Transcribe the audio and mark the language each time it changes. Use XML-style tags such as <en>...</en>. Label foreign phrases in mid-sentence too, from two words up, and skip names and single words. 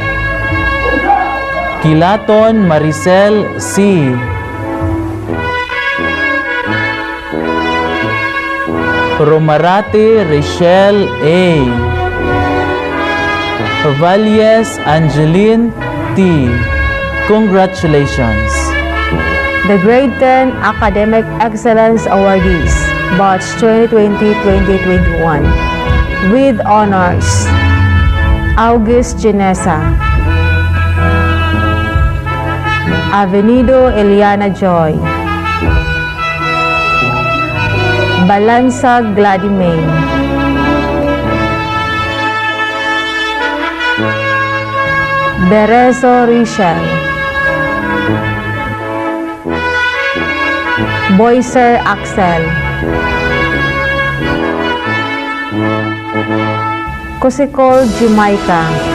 <en>Kilaton Maricel C. Romarate Rachel A. Valles Angeline T. Congratulations! The Grade 10 Academic Excellence Awardees, Batch 2020-2021, with honors, August Genesa, Avenido Eliana Joy, Balanza Gladymane, Berezo Richel, Boyser Axel, Kusikol Jamaica,</en>